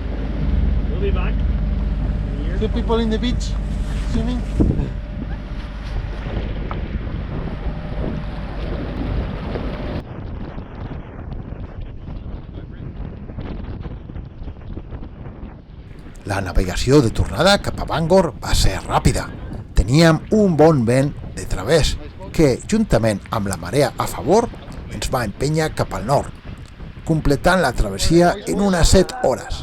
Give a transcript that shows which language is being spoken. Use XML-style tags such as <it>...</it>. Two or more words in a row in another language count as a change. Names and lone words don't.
<en>We'll be back. Two people in the beach swimming.</en> <ca>La navegació de tornada cap a Bangor va ser ràpida. Teníem un bon vent de través que, juntament amb la marea a favor, ens va empènyer cap al nord, completant la travessia en unes 7 hores.</ca>